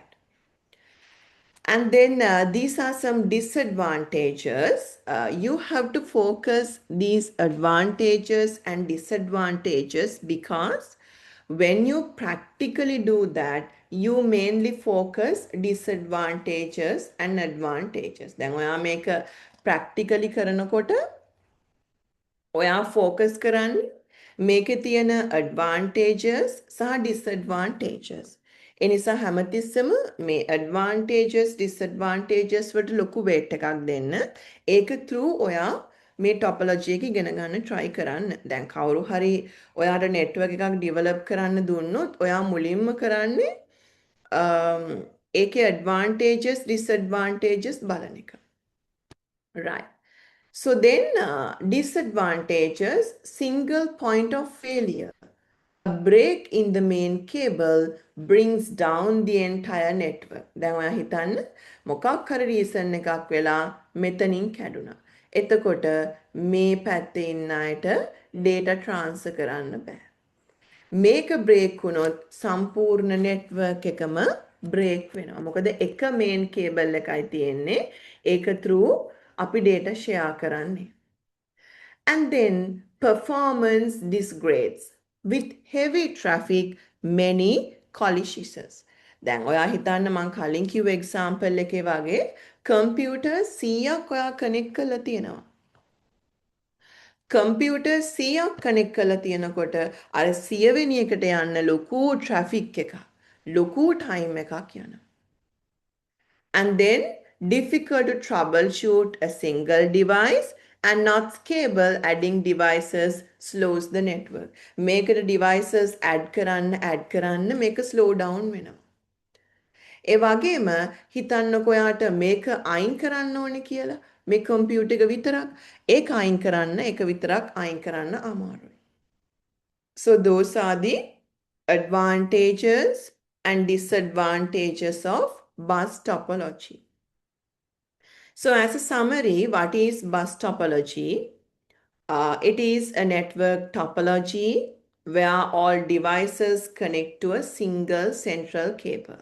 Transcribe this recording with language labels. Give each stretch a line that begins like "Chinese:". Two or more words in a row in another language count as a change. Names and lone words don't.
English: And then these are some disadvantages. You have to focus these advantages and disadvantages because when you practically do that, you mainly focus disadvantages and advantages.
Sinhala: දැන් ඔයා මේක practically කරනකොට ඔයා focus කරන්නේ මේකේ තියෙන advantages සහ disadvantages. ඒ නිසා හැමතිස්සෙම මේ
English: advantages disadvantages
Sinhala: වලට ලොකු weight එකක් දෙන්න. ඒක through ඔයා මේ topology එක ඉගෙන ගන්න try කරන්න. දැන් කවුරු හරි ඔයාට network එකක් develop කරන්න දුන්නොත් ඔයා මුලින්ම කරන්නේ ඒකේ
English: advantages disadvantages
Sinhala: බලන එක.
English: Right. So then disadvantages, single point of failure. A break in the main cable brings down the entire network.
Sinhala: දැන් ඔයා හිතන්න මොකක් හරි reason එකක් වෙලා මෙතනින් කැඩුනා. එතකොට මේ පැත්තේ ඉන්න අයට
English: data transfer
Sinhala: කරන්න බෑ. මේක break වුණොත් සම්පූර්ණ network එකම break වෙනවා. මොකද එක
English: main cable
Sinhala: එකයි තියෙන්නේ. ඒක through අපි data share කරන්නේ.
English: And then performance degrades. With heavy traffic, many collisions.
Sinhala: දැන් ඔයා හිතන්න මං කලින් කිව්ව example එකේ වගේ computer 100ක් ඔයා connect කරලා තියෙනවා. computer 100ක් connect කරලා තියෙනකොට අර 100 වෙනි එකට යන්න ලොකු traffic එකක්, ලොකු time එකක් යනවා.
English: And then difficult to troubleshoot a single device and not scalable. Adding devices slows the network. Make the devices add karanna make a
Sinhala: slow down වෙනවා. ඒ වගේම හිතන්නකෝ යාට මේක අයින් කරන්න ඕනේ කියලා. මේ කම්පියුටර් එක විතරක් ඒක අයින් කරන්න ඒක විතරක් අයින් කරන්න අමාරුයි.
English: So those are the advantages and disadvantages of bus topology. So as a summary, what is bus topology? It is a network topology where all devices connect to a single central cable.